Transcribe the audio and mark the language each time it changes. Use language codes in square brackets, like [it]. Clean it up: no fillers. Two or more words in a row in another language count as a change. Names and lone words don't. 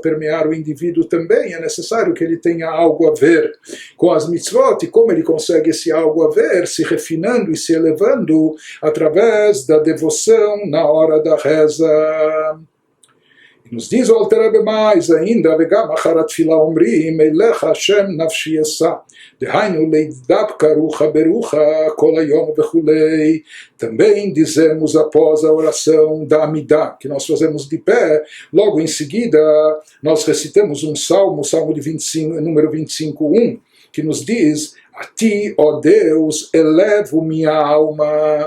[pt] permear o indivíduo também, é necessário que ele tenha algo a ver com as mitzvot, e como ele consegue esse algo a ver, se refinando e se elevando através da devoção na hora da reza. E nos diz o Alter Rebbe mais ainda, [he] וגם אחר התפילה אומרים, אליך השם נפשי אשא, דהיינו להידבקה רוחה ברוחה כל היום וכולי. [pt] Também dizemos após a oração da Amidá, que nós fazemos de pé, logo em seguida nós recitamos um salmo, o salmo de 25, número 25:1, que nos diz: a ti, ó Deus, elevo minha alma.